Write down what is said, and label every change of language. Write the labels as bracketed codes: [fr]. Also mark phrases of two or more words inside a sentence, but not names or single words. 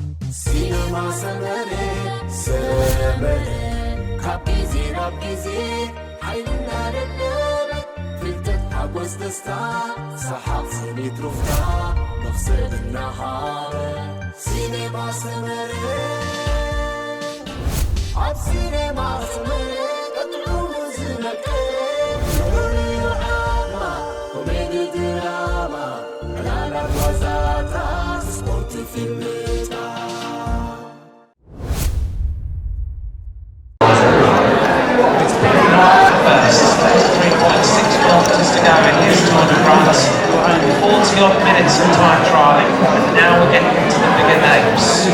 [ti] ሲነማ ሰመረ ሰመረ ካብ ጊዜ ናብ ጊዜ ሓይልና ደደበ ፍልጠት ሓጐስ ደስታ ሰሓቕ ስኒት ሩፍታ መኽሰብ እናሃበ ሲኔማ ሰመረ ኣብ ሲኔማ ሰመረ ቀጥዑሙ ዝመቀ ዓማ ኮሜዲ ድራማ ዕላላት ዋዛታ ስፖርት ፊልምታ [en] Only 40 odd minutes of time trialling, and now we're getting into the bigger names.